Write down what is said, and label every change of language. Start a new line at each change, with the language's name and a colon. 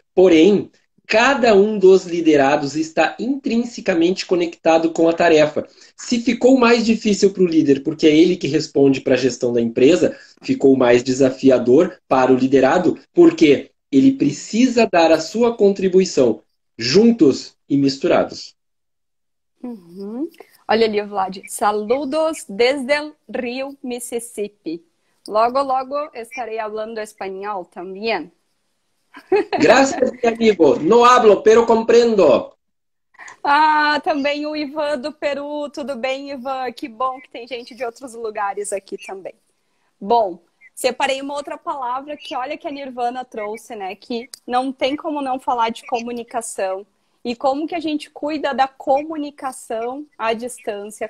Portuguese: Porém, cada um dos liderados está intrinsecamente conectado com a tarefa. Se ficou mais difícil para o líder, porque é ele que responde para a gestão da empresa, ficou mais desafiador para o liderado, porque ele precisa dar a sua contribuição juntos e misturados. Uhum. Olha ali, Vlad.
Spanish: Saludos desde el Rio, Mississippi.
Portuguese: Logo, logo estarei falando espanhol também.
Spanish: Gracias, mi amigo. No hablo, pero comprendo.
Portuguese: Ah, também o Ivan do Peru. Tudo bem, Ivan? Que bom que tem gente de outros lugares aqui também. Bom, separei uma outra palavra que olha que a Nirvana trouxe, né? Que não tem como não falar de comunicação. E como que a gente cuida da comunicação à distância?